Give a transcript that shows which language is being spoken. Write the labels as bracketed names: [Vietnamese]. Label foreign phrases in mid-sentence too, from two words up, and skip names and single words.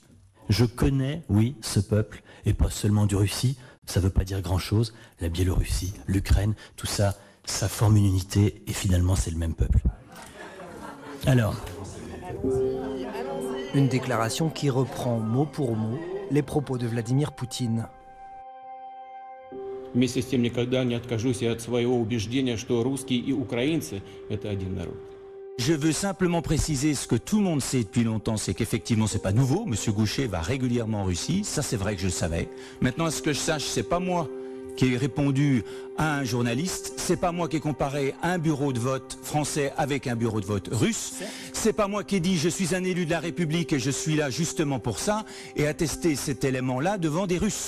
[French] Je connais, oui, ce peuple, et pas seulement du Russie. Ça ne veut pas dire grand-chose. La Biélorussie, l'Ukraine, tout ça, ça forme une unité, et finalement, c'est le même peuple. Alors... Une déclaration qui reprend mot pour mot les propos de Vladimir Poutine. [Russian] Вместе с тем никогда не откажусь от своего убеждения, что русские и украинцы – это один народ. [French] Je veux simplement préciser ce que tout le monde sait depuis longtemps, c'est qu'effectivement c'est pas nouveau. Monsieur Gaucher va régulièrement en Russie, ça c'est vrai que je le savais. Maintenant, à ce que je sache, c'est pas moi qui ai répondu à un journaliste, c'est pas moi qui ai comparé un bureau de vote français avec un bureau de vote russe, c'est pas moi qui ai dit je suis un élu de la République et je suis là justement pour ça et attester cet élément-là devant des Russes.